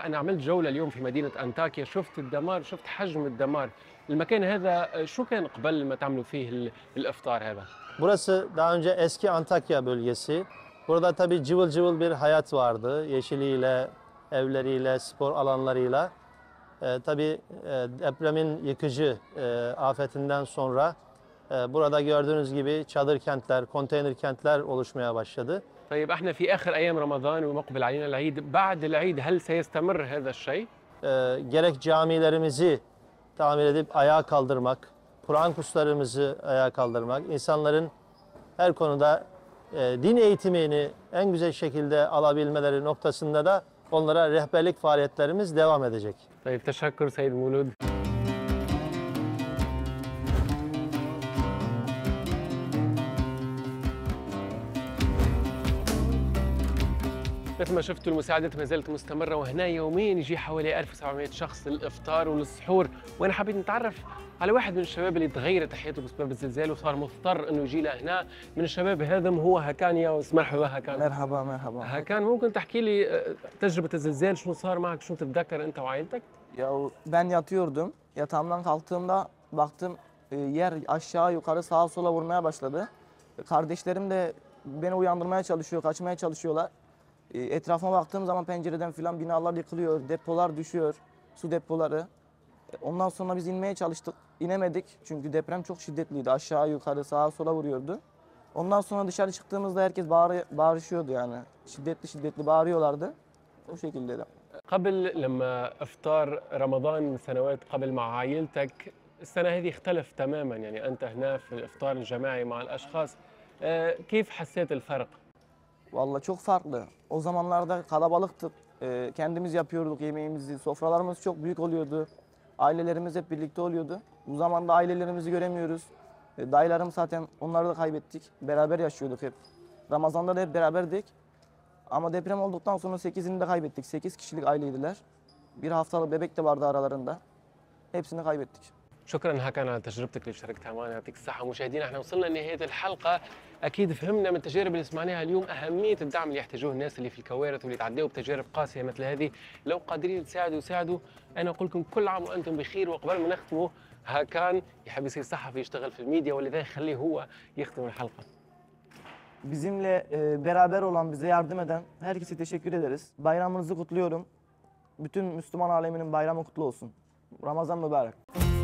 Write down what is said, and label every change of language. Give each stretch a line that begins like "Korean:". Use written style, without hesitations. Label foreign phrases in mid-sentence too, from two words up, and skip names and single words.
Arabic: انا عملت جوله اليوم في مدينه انطاكيا، شفت الدمار، شفت حجم الدمار. المكان هذا شو كان قبل ما تعملوا فيه الافطار هذا؟
Turkish: Burası daha önce eski Antakya bölgesi. Burada tabii cıvıl cıvıl bir hayat vardı. Yeşiliyle, evleriyle, spor alanlarıyla. Tabii depremin yıkıcı afetinden sonra burada gördüğünüz gibi çadır kentler, konteyner kentler oluşmaya başladı.
Arabic: طيب احنا في اخر ايام رمضان ومقبل علينا العيد، بعد العيد هل سيستمر هذا الشيء؟
Turkish: Gerek camilerimizi tamir edip ayağa kaldırmak, Kur'an kurslarımızı ayağa kaldırmak, insanların her konuda din eğitimini en güzel şekilde alabilmeleri noktasında da onlara rehberlik faaliyetlerimiz devam edecek.
Arabic: طيب تشكر سيد مولود. مثل ما شفتوا المساعدات ما زالت مستمرة، وهنا يوميا يجي حوالي 1700 شخص للإفطار وللسحور. وأنا حبيت نتعرف على واحد من الشباب اللي تغيرت حياته بسبب الزلزال وصار مضطر إنه يجي لهنا. من الشباب هذا هو هاكان ياوس. مرحبا هاكان. مرحبا مرحبا. هاكان، ممكن تحكي لي تجربة الزلزال شو صار معك، شو تتذكر أنت وعائلتك؟
Turkish: Ya ben yatıyordum. Yatağımdan kalktığımda baktım yer aşağı yukarı sağa sola vurmaya başladı. Kardeşlerim de beni uyandırmaya çalışıyor, kaçmaya çalışıyorlar. Etrafıma baktığım zaman pencereden filan binalar yıkılıyor, depolar düşüyor, su depoları. Ondan sonra biz inmeye çalıştık, inemedik çünkü deprem çok şiddetliydi. Aşağı yukarı sağa sola vuruyordu. Ondan sonra dışarı çıktığımızda herkes bağırışıyordu yani. Şiddetli bağırıyorlardı. O şekilde de.
Arabic: قبل لما افطار رمضان من سنوات قبل مع عائلتك السنه هذه اختلف تماما يعني انت هنا في الافطار الجماعي مع الاشخاص كيف حسيت الفرق؟
Turkish: Vallahi çok farklı. O zamanlarda kalabalıktık. Kendimiz yapıyorduk yemeğimizi. Sofralarımız çok büyük oluyordu. Ailelerimiz hep birlikte oluyordu. Bu zamanda ailelerimizi göremiyoruz. Dayılarım zaten onları da kaybettik. Beraber yaşıyorduk hep. Ramazan'da da hep beraberdik. Ama deprem olduktan sonra 8'ini de kaybettik. 8 kişilik aileydiler. Bir haftalık bebek de vardı aralarında. Hepsini kaybettik.
Arabic: شكرا هكا على تجربتك اللي شاركتها معنا يعطيك الصحة. مشاهدينا احنا وصلنا لنهاية الحلقة، أكيد فهمنا من التجارب اللي سمعناها اليوم أهمية الدعم اللي يحتاجوه الناس اللي في الكوارث واللي تعدوا بتجارب قاسية مثل هذه. لو قادرين تساعدوا ساعدوا. أنا أقول لكم كل عام وأنتم بخير. وقبل ما نختموا هاكان يحب يصير صحفي يشتغل في الميديا ولذا يخليه هو يختم الحلقة.
Turkish: Bizimle beraber olan, bize yardım eden herkese teşekkür ederiz. Bayramınızı kutluyorum. Bütün Müslüman aleminin bayramı kutlu olsun. Ramazan mübarek.